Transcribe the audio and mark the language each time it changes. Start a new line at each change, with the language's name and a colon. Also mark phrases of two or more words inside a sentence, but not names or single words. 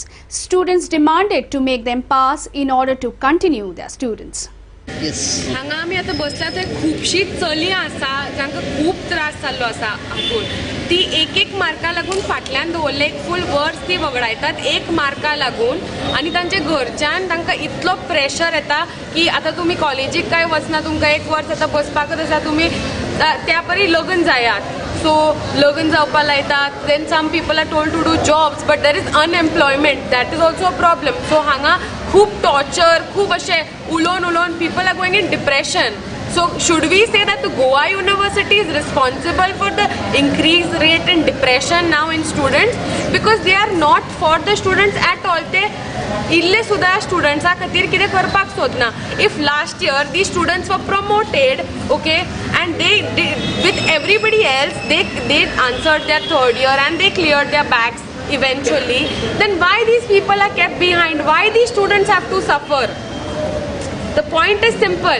English: Students demanded to make them pass in order to continue their students.
Konkani: हांगा आमी आतां बसला थंय खुबशीं चलयां आसा जांकां खूब त्रास जाल्लो आसा हातून. ती एक मार्का लागून फाटल्यान दवरले, एक फूल वर्स ती वगडायतात 1 मार्का लागून. आनी तांचे घरच्यान तांकां इतलो प्रेशर येता की आतां तुमी कॉलेजीक काय वचना, तुमकां 1 वर्स आतां बसपाकच आसा, तुमी त्या परी लग्न जायात. सो लग्न जावपा लायतात.
English: Then some people are told to do jobs but there is unemployment, that is also a problem.
Konkani: सो हांगा खूब टॉर्चर, खूब अशें उलोवन
English: people are going in depression. So should we say that the Goa University is responsible for the increased rate in depression now in students? Because they are not for the students at all.
Konkani: They ille sudha students खातीर कितें करपाक सोदना.
English: If last year these students were promoted, okay, and they with everybody else they answered their 3rd year and they cleared their bags eventually, then why these people are kept behind? Why these students have to suffer? The point is simple.